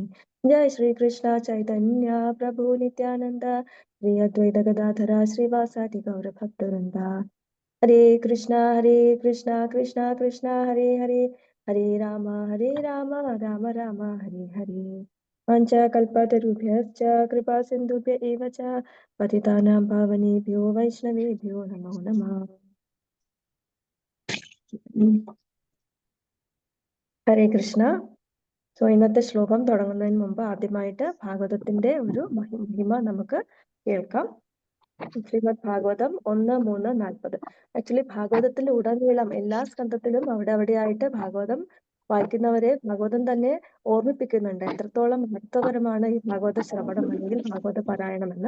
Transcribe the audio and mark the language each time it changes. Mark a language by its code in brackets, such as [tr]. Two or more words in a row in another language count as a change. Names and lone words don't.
[sa] ജയ ശ്രീകൃഷ്ണ ചൈതന്യ പ്രഭു നിത്യാനന്ദ ശ്രീ അദ്വൈത ഗദാധര ശ്രീവാസാദി ഗൗരഭക്തവൃന്ദ. ഹരേ കൃഷ്ണ കൃഷ്ണ കൃഷ്ണ ഹരേ ഹരേ ഹരേ രാമ രാമ രാമ ഹരേ ഹരേ. പഞ്ചകൽപതരുഭ്യശ്ച കൃപാ സിന്ധുഭ്യ ഏവ ച പതിതാനാം പാവനേഭ്യോ വൈഷ്ണവേഭ്യോ നമോ നമഃ. ഹരേ കൃഷ്ണ. [ml] സോ ഇന്നത്തെ ശ്ലോകം തുടങ്ങുന്നതിന് മുമ്പ് ആദ്യമായിട്ട് ഭാഗവതത്തിന്റെ ഒരു മഹിമ നമുക്ക് കേൾക്കാം. ശ്രീമദ് ഭാഗവതം 1:3-40. ആക്ച്വലി ഭാഗവതത്തിൽ ഉടനീളം എല്ലാ സ്കന്ധത്തിലും അവിടെയായിട്ട് ഭാഗവതം വായിക്കുന്നവരെ ഭാഗവതം തന്നെ ഓർമ്മിപ്പിക്കുന്നുണ്ട് എത്രത്തോളം മഹത്വകരമാണ് ഈ ഭാഗവത ശ്രവണം അല്ലെങ്കിൽ ഭാഗവത പാരായണം എന്ന്.